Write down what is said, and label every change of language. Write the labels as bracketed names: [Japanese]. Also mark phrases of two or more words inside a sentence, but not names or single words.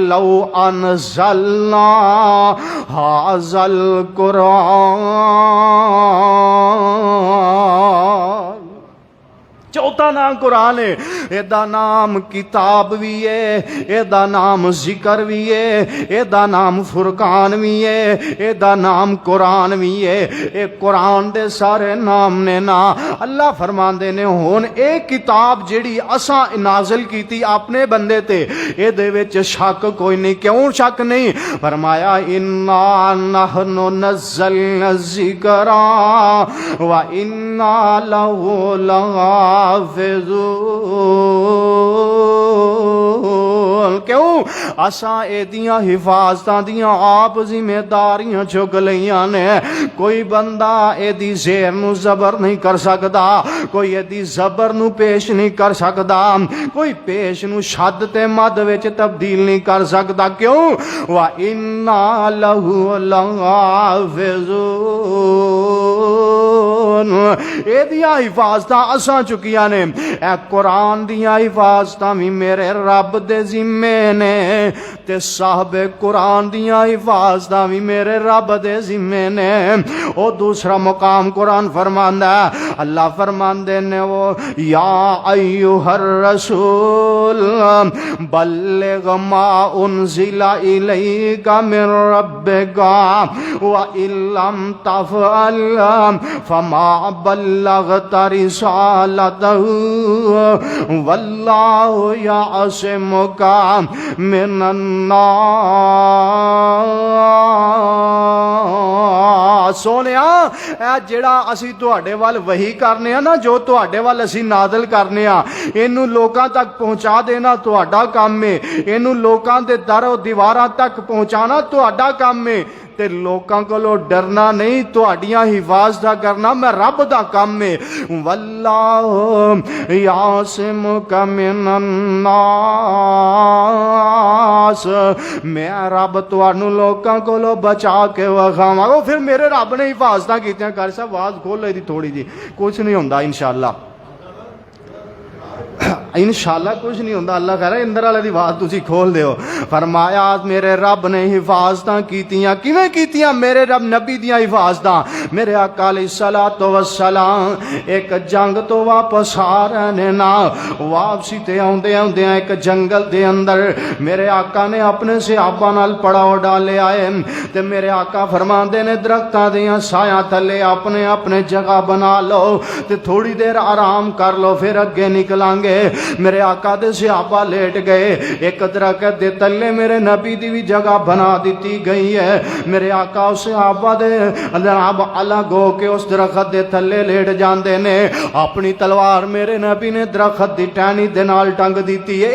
[Arabic] لو انزلنا ھذا القرآن، [Punjabi] چوتھا نام قرآن ہے۔ اے دا نام کتاب بھی ہے، اے دا نام ذکر بھی ہے، اے دا نام فرقان بھی ہے، اے دا نام قرآن بھی ہے۔ اے قرآن دے سارے نام نے نا۔ اللہ فرماندے نے ہن اے کتاب جڑی اساں نازل کیتی اپنے بندے تے، اے دے وچ شک کوئی نہیں۔ کیوں شک نہیں؟ فرمایا [Arabic] انا نحن نزلنا الذکر وَإِنَّا لَهُ لحافظون۔ [Punjabi] کیوں؟ اساں اے دیاں حفاظتاں دیاں آپ ذمہ داریاں چک لیاں نے۔ کوئی بندہ اے دی زیر نو زبر نہیں کر سکدا، کوئی اے دی زبر نو پیش نہیں کر سکدا، کوئی پیش نو شد تے مد وچ تبدیل نہیں کر سکدا۔ [Arabic] کیوں؟ وَإِنَّا لَهُ لحافظون۔ [Punjabi] اے دیاں حفاظتاں اساں چکیاں نے۔ اے قرآن دیاں حفاظتاں بھی میرے رب دے ذمے نے، تے صاحب قرآن دیاں حفاظتاں بھی میرے رب دے ذمے نے۔ او دوسرا مقام قرآن فرماندا ہے، اللہ فرماندے نے وہ [Arabic] یا ایھا الرسول بلغ ما انزل الیک من ربک وَإِن لَّمْ تَفْعَلْ فَمَا بَلَّغْتَ رِسَالَتَهُ وَاللَّهُ يَعْصِمُكَ مِنَ النَّاسِ۔ [Punjabi] سونیا اے جڑا اسی تواڈے وال وحی کرنے ہاں نا، جو تواڈے وال اسی نازل کرنے ہاں، اینو لوکاں تک پہنچا دینا تواڈا کام ہے۔ اینو لوکاں دے در و دیواراں تک پہنچانا تواڈا کام ہے۔ تے لوکاں کولو ڈرنا نہیں، تواڈیاں حفاظتاں کرنا میں رب دا کام ہے۔ [Arabic] واللہ یعصمک من الناس، [Punjabi] میں رب تانوں لوکاں کولو بچا کے وکھاواں گا۔ پھر میرے رب نے حفاظتاں کیتیاں، کر صاحب آواز کھول لئی دی تھوڑی جی، کچھ نہیں ہوندا انشاءاللہ، انشاءاللہ کچھ نہیں ہوندہ۔ اللہ کہہ رہا ہے اندر والے دی بات تسی کھول دیو۔ فرمایا میرے رب نے حفاظتاں کیتیاں، کیویں کیتیاں؟ میرے رب نبی دیاں حفاظتاں۔ میرے آقا [Arabic] علیہ الصلوۃ والسلام [Punjabi] ایک جنگ تو واپس آ رہے نے نا، واپسی تے آوندے آوندے ایک جنگل دے اندر میرے آقا نے اپنے صحابہ نال پڑاؤ ڈالے آئے تے میرے آقا فرماندے نے درختاں دیاں سایاں تھلے اپنے اپنے جگہ بنا لو تے تھوڑی دیر آرام کر لو، پھر اگے نکلاں گے۔ میرے آقا دے صحابہ لیٹ گئے، ایک درخت دے تلے میرے نبی دی بھی جگہ بنا دیتی گئی ہے۔ میرے آقا اس صحابہ دے جناب الگ ہو کے اس درخت دے تلے لیٹ جاندے نے، اپنی تلوار میرے نبی نے درخت دی ٹہنی دے نال ٹنگ دیتی ہے۔